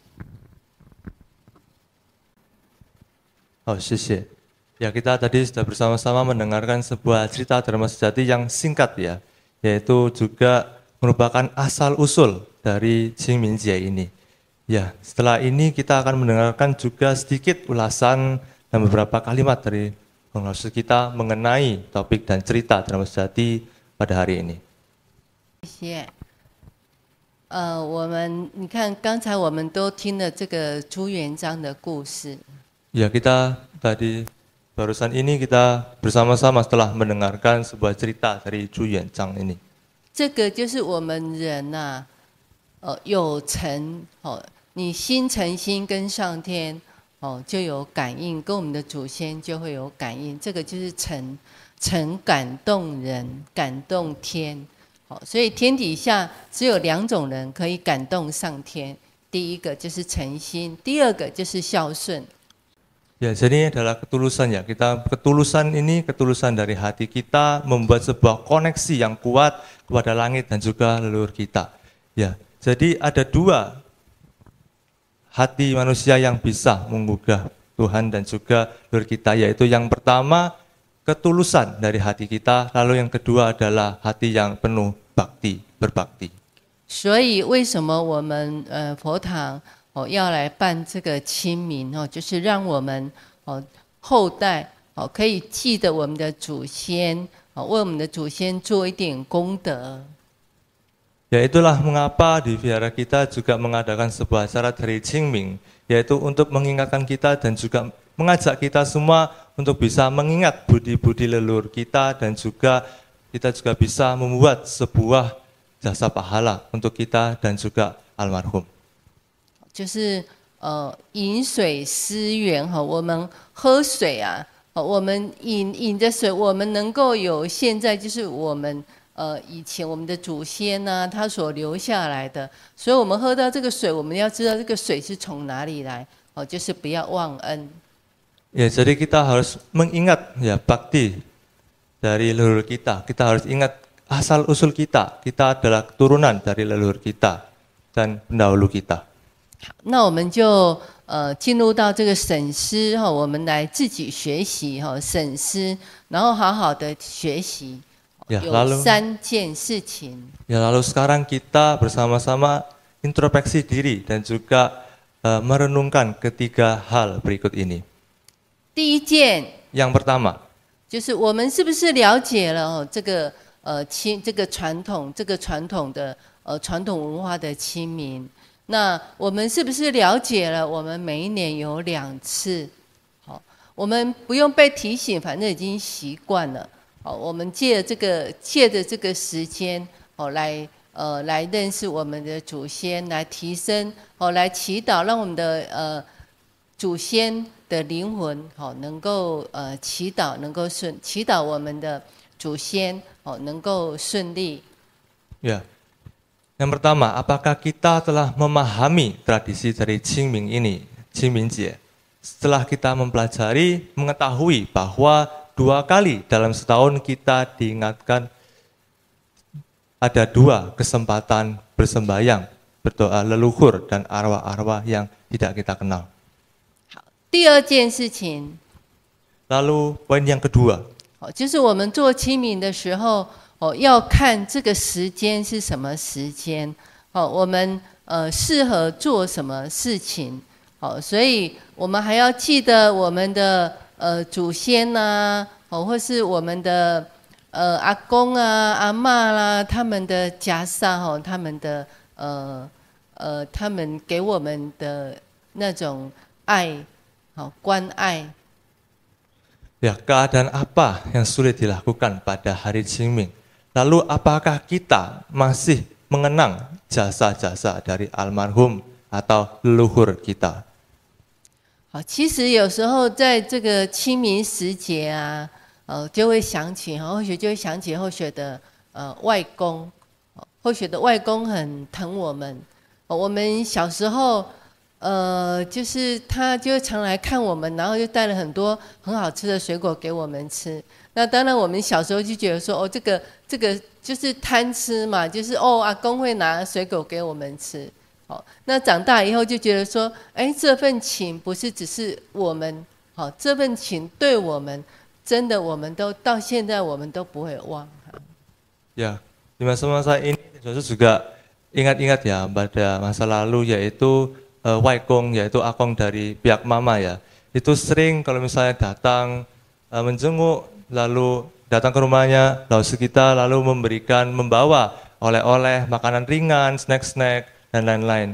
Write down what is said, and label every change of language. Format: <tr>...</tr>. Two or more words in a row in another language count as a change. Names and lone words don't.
<zh>好，谢谢。</zh> <id>Ya, kita tadi sudah bersama-sama mendengarkan sebuah cerita Dharma Sejati yang singkat ya, yaitu juga merupakan asal-usul dari Qingmingjie ini, Ya, setelah ini kita akan mendengarkan juga sedikit ulasan dan beberapa kalimat dari pengasuh kita mengenai topik dan cerita drama sejati pada hari ini.</id> <zh>谢谢。你看刚才我们都听了这个朱元璋的故事。</zh> <id>Ya, kita tadi barusan ini kita bersama-sama setelah mendengarkan sebuah cerita dari Zhu Yuanzhang ini.</id> <zh>这个就是我们人呐、有诚你心诚心跟上天就有感应，跟我们的祖先就会有感应。这个就是诚感动人，感动天。所以天底下只有2种人可以感动上天，第一个就是诚心，第二个就是孝顺。</zh> <id>Ya, jadi ini adalah ketulusan ya. Ketulusan ini ketulusan dari hati kita membuat sebuah koneksi yang kuat kepada langit dan juga leluhur kita. Ya, jadi ada 2 hati manusia yang bisa menggugah Tuhan dan juga leluhur kita, yaitu yang pertama ketulusan dari hati kita, lalu yang kedua adalah hati yang penuh bakti, berbakti.</id> <zh>所以为什么我们佛堂要来办这个清明就是让我们后代可以记得我们的祖先为我们的祖先做一点功德。</zh> <id>Ya, itulah mengapa di vihara kita juga mengadakan sebuah acara dari Qingming, yaitu untuk mengingatkan kita dan juga mengajak kita semua untuk bisa mengingat budi-budi leluhur kita dan juga kita juga bisa membuat sebuah jasa pahala untuk kita dan juga almarhum.</id> <zh>就是饮水思源我们喝水啊，我们饮着水，我们能够有现在就是我们。以前我们的祖先呢，他所留下来的，所以我们喝到这个水，我们要知道这个水是从哪里来，就是不要忘恩。</zh> <id>Ya, jadi kita harus mengingat ya bakti dari leluhur kita. Kita harus ingat asal usul kita. Kita adalah keturunan dari leluhur kita dan pendahulu kita.</id> <zh>那我们就进入到这个审思我们来自己学习审思，然后好好的学习。</zh> <id>Ya,</id> <zh>有</zh> <id>lalu</id> <zh>3件事情。</zh> <id>Ya, lalu sekarang kita bersama-sama introspeksi diri dan juga merenungkan ketiga hal berikut ini.</id> <zh>第一件，</zh> <id>Yang pertama,</id> <zh>就是我们是不是了解了这个这个传统的传统文化的清明？那我们是不是了解了？我们每一年有2次，我们不用被提醒，反正已经习惯了。我们借着这个时间来认识我们的祖先，来提升来祈祷，让我们的祖先的灵魂能够祈祷能够祈祷我们的祖先能够顺利。</zh> <id>ya. Yang pertama, apakah kita telah memahami tradisi dari Qingming ini, Qingmingjie? Setelah kita mempelajari, mengetahui bahwa 2 kali dalam setahun kita diingatkan ada 2 kesempatan bersembahyang, berdoa leluhur dan arwah-arwah yang tidak kita kenal.</id> <zh>第二件事情，</zh> <id>Lalu poin yang kedua,</id> <zh>就是我们做清明的时候要看这个时间是什么时间我们适合做什么事情所以我们还要记得我们的。祖先呐或是我们的阿公啊、阿嬷啦，他们的袈裟他们的他们给我们的那种爱关爱。</zh> <id>ya, keadaan apa yang sulit dilakukan pada hari Qingming? Lalu apakah kita masih mengenang jasa-jasa dari almarhum atau leluhur kita?</id> <zh>其实有时候在这个清明时节啊，就会想起或许就会想起后学的外公，后学的外公很疼我们。我们小时候，就是他就常来看我们，然后就带了很多很好吃的水果给我们吃。那当然，我们小时候就觉得说，这个就是贪吃嘛，就是阿公会拿水果给我们吃。那长大以后就觉得说，这份情不是只是我们，这份情对我们真的，我们都到现在我们都不会忘。</zh> <id>Ya, di masa-masa ini Yesus juga ingat-ingat ya pada masa lalu, yaitu waikong, yaitu akong dari pihak mama ya, itu sering kalau misalnya datang menjenguk, lalu datang ke rumahnya, lalu kita lalu membawa oleh-oleh, makanan ringan, snack-snack, dan lain-lain.</id>